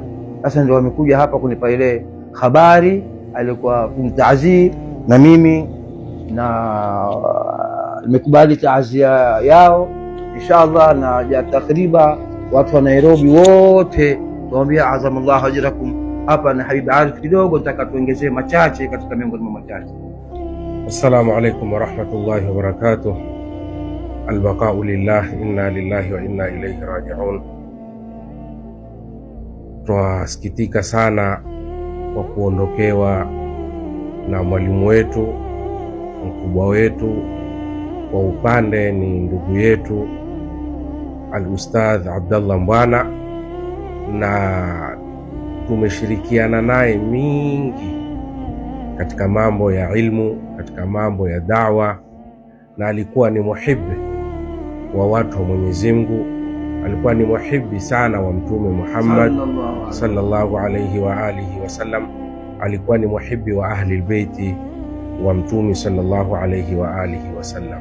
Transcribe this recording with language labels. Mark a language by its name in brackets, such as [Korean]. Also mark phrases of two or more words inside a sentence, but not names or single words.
[Swahili] Sasa ndio wamekuja hapa kunipa ile habari, alikuwa kunitaazii na mimi na nimekubali taazia yao inshallah, na takriban watu wa Nairobi wote tuambia [Arabic] عظم الله أجركم. [Swahili] Hapa na Habib Arif kidogo nataka tuongezee machache katika miongoni mwa machache. [Arabic] السلام عليكم ورحمة الله وبركاته. البقاء لله إنا لله وإنا إليه راجعون. [Swahili] Tunasikitika sana kwa kuondokewa na mwalimu wetu, mkubwa wetu, kwa upande ni ndugu yetu Al-Ustadh Abdallah Mbwana, na tumeshirikiana naye mingi katika mambo ya ilmu, katika mambo ya da'wa, na alikuwa ni muhibbi wa watu wa Mwenyezi Mungu, alikuwa ni muhibbi sana wa Mtume Muhammad [Arabic] صلى الله عليه وعلى آله وسلم, [Swahili] alikuwa ni muhibbi wa [Arabic] أهل البيت [Swahili] wa Mtume [Arabic] صلى الله عليه وعلى آله وسلم.